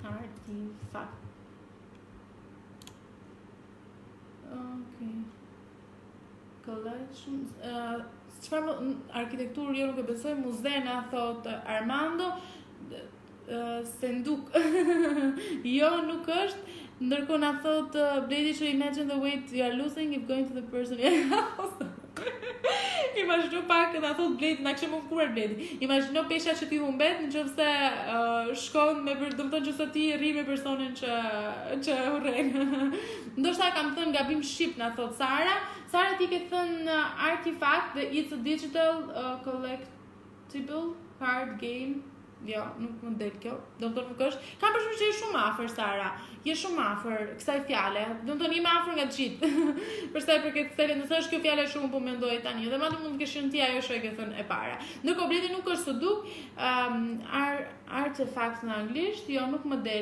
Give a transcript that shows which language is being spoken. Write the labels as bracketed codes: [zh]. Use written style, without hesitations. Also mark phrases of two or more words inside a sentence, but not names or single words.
[en] Artifact. Okay. Collections. [sq] Çfarë arkitekturë jo nuk e besoj, muze na thot Armando, Senduk. Jo, nuk është. Ndërkohë na thot Bledi që [en] imagine the weight you are losing if going to the person [sq] Imagjino pak, na thot Bledi, na kishim mëkuar Bledi. Imagjino pesha që ti humbet nëse shkon me domethënë nëse ti rri me personin që urren. Ndoshta kam thënë gabim shqip, na thot Sara. Sara ti ke thënë artifact, [en] it's a digital collectible card game. [sq] Jo, nuk më del kjo. Domethënë nuk është. Kam përshtypjen që je shumë afër Sara. Je shumë afër kësaj fjale. Domethënë je më afër nga të gjithë. Për sa i përket kësaj, nëse është kjo fjale shumë po mendoj tani. Dhe madje mund të kesh qenë ti ajo që e ke thënë e para. Ndërkohë Bledi nuk është Suduk, artefact në anglisht, jo nuk më del.